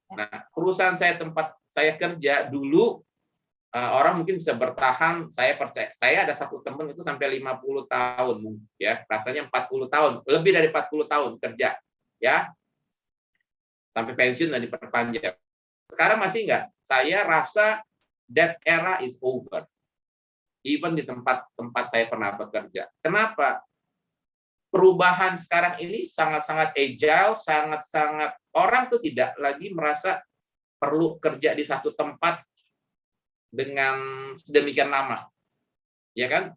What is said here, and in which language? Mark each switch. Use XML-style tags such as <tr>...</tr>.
<id>Nah, perusahaan tempat saya kerja dulu orang mungkin bisa bertahan. Saya percaya, saya ada satu teman itu sampai 50 tahun, ya, rasanya 40 tahun, lebih dari 40 tahun kerja, ya, sampai pensiun dan diperpanjang. Sekarang masih enggak. Saya rasa</id> <en>that era is over. Even</en> <id>di tempat saya pernah bekerja. Kenapa? Perubahan sekarang ini sangat-sangat agile, sangat-sangat orang tuh tidak lagi merasa perlu kerja di satu tempat dengan sedemikian lama. Ya kan?</id>